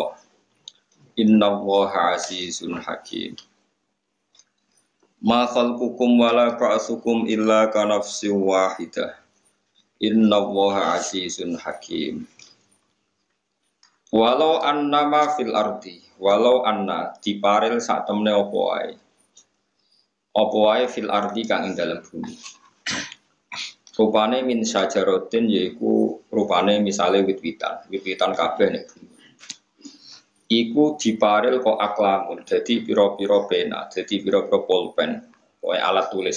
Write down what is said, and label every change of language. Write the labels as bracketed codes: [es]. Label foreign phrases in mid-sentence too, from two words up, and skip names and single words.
[ar] إن الله عزيز حكيم. ما خلقكم ولا بعثكم إلا كنفس واحدة. إن الله عزيز حكيم. ولو أنما في الأرض ولو أن [jv] diparil sak temne apa wae [ar] في الأرض [jv] kang ing dalem bumi. Rupane [ar] من شجرة [jv] yaiku rupane misale wit-witan kabeh nek bumi. Iku diparil kok aklamun, dadi pira-pira pena, dadi pira-pira pulpen, kowe alat tulis.